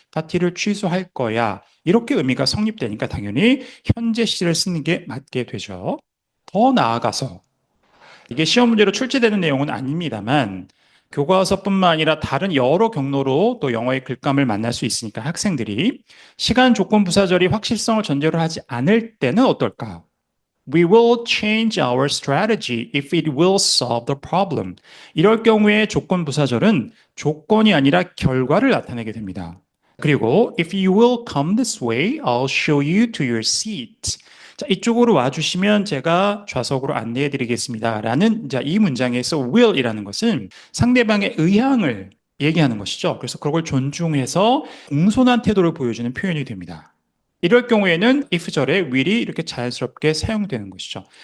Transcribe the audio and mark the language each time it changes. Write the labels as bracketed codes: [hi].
[ko] 파티를 취소할 거야. 이렇게 의미가 성립되니까 당연히 현재 시제를 쓰는 게 맞게 되죠. 더 나아가서 이게 시험 문제로 출제되는 내용은 아닙니다만 교과서뿐만 아니라 다른 여러 경로로 또 영어의 글감을 만날 수 있으니까 학생들이 시간 조건 부사절이 확실성을 전제로 하지 않을 때는 어떨까? [en] We will change our strategy if it will solve the problem. [ko] 이럴 경우에 조건 부사절은 조건이 아니라 결과를 나타내게 됩니다. 그리고 [en] if you will come this way, I'll show you to your seat. [ko] 자, 이쪽으로 와주시면 제가 좌석으로 안내해 드리겠습니다. 라는 이 문장에서 will이라는 것은 상대방의 의향을 얘기하는 것이죠. 그래서 그걸 존중해서 공손한 태도를 보여주는 표현이 됩니다. 이럴 경우에는 if절에 will이 이렇게 자연스럽게 사용되는 것이죠.